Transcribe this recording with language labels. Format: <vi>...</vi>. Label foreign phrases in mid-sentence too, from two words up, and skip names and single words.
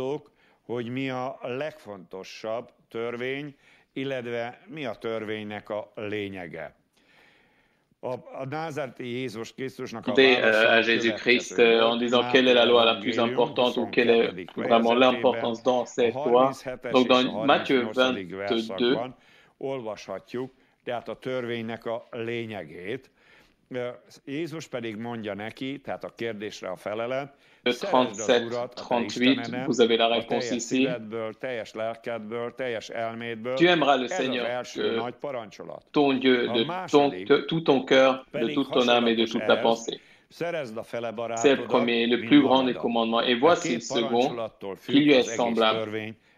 <fr>Dès à Jésus-Christ en disant quelle est la loi la plus importante ou quelle est vraiment l'importance dans cette loi. Donc dans Matthieu 22,</fr> <hu>tehát a törvénynek a lényegét. Jézus pedig mondja neki, tehát a kérdésre a felelet, 37-38,</hu> <fr>vous avez la réponse ici. Tu aimeras le Seigneur, ton Dieu, de tout ton cœur, de toute ton âme et de toute ta pensée. C'est le premier, le plus grand des commandements. Et voici le second, qui lui est semblable.</fr>